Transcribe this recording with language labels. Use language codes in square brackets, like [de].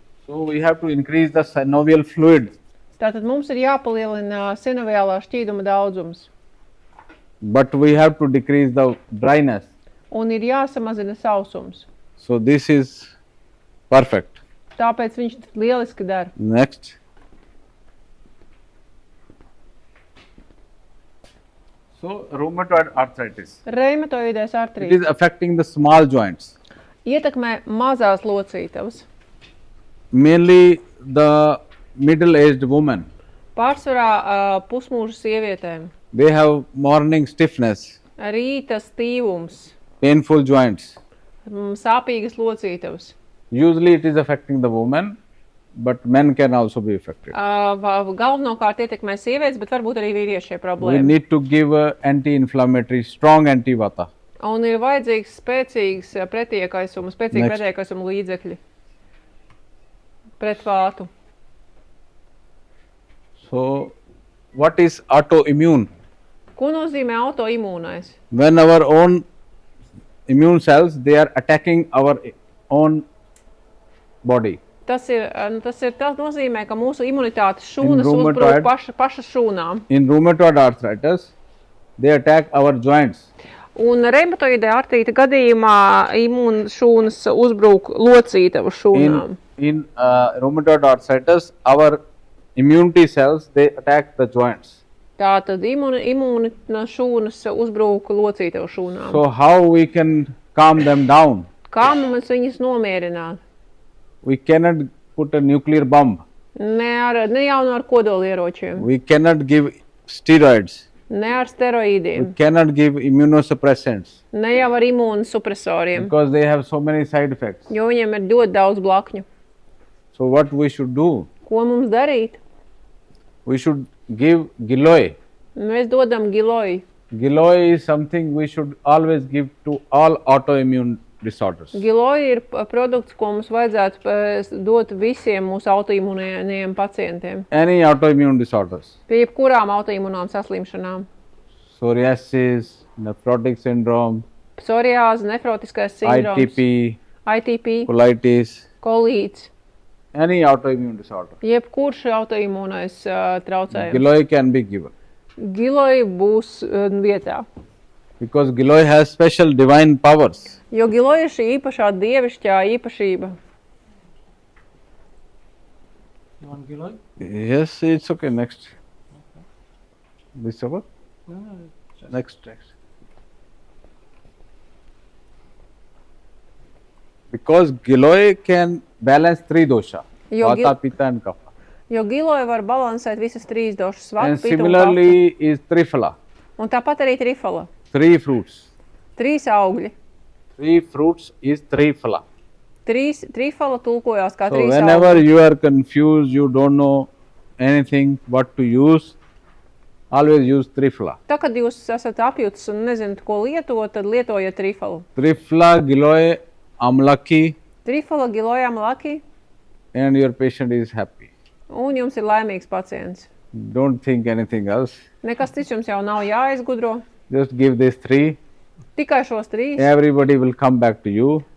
[en] So we have to increase the synovial fluid. [lv] Tātad mums ir jāpalielina sinoviālā šķīduma daudzums. [en] But we have to decrease the dryness. [lv] Un ir jāsamazina sausums. [en] So this is perfect. [lv] Tāpēc viņš lieliski dara. [en] Next. So rheumatoid arthritis. [lv] Reimatoidais [en] It [lv] artrīts [en] is affecting the small joints. [lv] ietekmē mazās locītavas. [en] Mainly the middle-aged women. [lv] Pārsvarā pusmūža sievietēm. [en] They have morning stiffness, [lv] Rīta stīvums, [en] painful joints. [lv] Sāpīgas locītavas. [en] Usually it is affecting the woman, but men can also be affected. [lv] Galvenokārt ietekmē sievietes, bet varbūt arī vīrieši šie [en] We [lv] problēma. [en] need to give anti-inflammatory, strong anti-vata. [lv] Un ir vajadzīgs spēcīgs pretiekaisums, spēcīgi [en] Next. [lv] pretiekaisuma līdzekļi pret vātu. [en] So, what is autoimmune? [lv] Ko nozīmē autoimūnais? [en] When our own immune cells, they are attacking our own body. [lv] Tas nozīmē, ka mūsu imunitātes šūnas [en] rheumatoid- [lv] uzbrūk pašas šūnām. [en] In rheumatoid arthritis, they attack our joints. [lv] Un reimatoidē artrīta gadījumā imūnšūnas uzbrūk locītavu šūnām. [en] In rheumatoid arthritis, our immunity cells, they attack the joints. [lv] Tātad imūna šūnas uzbrūk locītavu šūnām. [en] So how we can calm them down? [lv] Kā mums viņus nomierināt? [en] We cannot put a nuclear bomb. [lv] Ne jau ar kodolieročiem, [en] We cannot give steroids. [lv] ne ar [en] We [lv] steroīdiem, [en] cannot give immunosuppressants [lv] ne jau ar imūnu supresoriem, [en] because they have so many side effects. [lv] jo viņiem ir ļoti daudz blakņu. [en] So what we should do? [lv] Ko mums darīt? [en] We should give giloy. [lv] Mēs dodam giloju. [en] Giloy is something we should always give to all autoimmune disorders. [lv] Giloja ir produkts, ko mums vajadzētu dot visiem mūsu autoimūniem pacientiem. [en] Any autoimmune disorders. [lv] Pie jebkurām autoimūnām saslimšanām. [en] Psoriasis, nephrotic syndrome, [lv] Psoriāze, nefrotiskais sindroms, [en] ITP, [lv] ITP, [en] colitis, [lv] kolīts. [en] any autoimmune disorder. [lv] Jebkurš autoimūnais traucējums. [en] Giloy can be given [lv] Giloja būs vietā. [en] because giloy has special divine powers. [lv] Jo giloja ir šī īpašā dievišķā īpašība. [en] You want giloy? Yes, it's okay. Next. This over? No, just Next. Because giloy can balance three dosha, [lv] Jo [en] vata, pitta and kapha. [lv] Jo giloja var balansēt visas trīs došas [en] And [lv] vatu, pitu un kafu. [en] similarly is triphala, [lv] Un tāpat arī trifala. [en] 3 fruits, [lv] 3 augļi, [en] 3 fruits is trifala. [lv] Trifala tulkojās kā [en] So [lv] trīs [en] whenever [lv] augļi. [en] you are confused, you don't know anything what to use, always use trifala. [lv] Tā, kad jūs esat apjutis un nezināt, ko lietot, tad lietojiet trifalu. [en] Trifala, giloy, amlaki, [lv] Trifala gilojām laki, [en] and your patient is happy. [lv] un jums ir laimīgs pacients. [en] Don't think anything else. [lv] Nekas cits jums jau nav jāizgudro. [en] Just give these 3. [lv] Tikai šos 3. [en] Everybody will come back to you,